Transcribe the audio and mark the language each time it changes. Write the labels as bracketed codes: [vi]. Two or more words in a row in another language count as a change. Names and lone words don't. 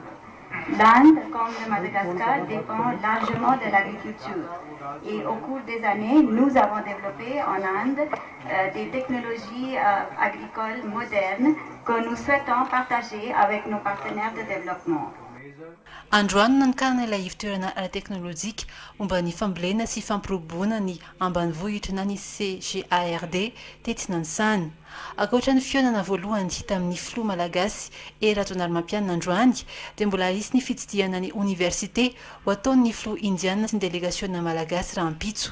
[fr] L'Inde, comme le Madagascar, dépend largement de l'agriculture. Et au cours des années, nous avons développé en Inde des technologies agricoles modernes que nous souhaitons partager avec nos partenaires de développement. [mg] Androany nanikana ilay ivitoerana ara-teknôlôjika momba ny fambolena sy fampirobona ny ambanivohitra na ny CGARD tetsinantsana. Ankoatra ny fionana voalohany hita amin'ny filoha malagasy Ratonarymampianina androany dia mbola isy ny fitsidiana ny université ho ataon'ny filoha indiana sy ny délégationna malagasy raha ampitso.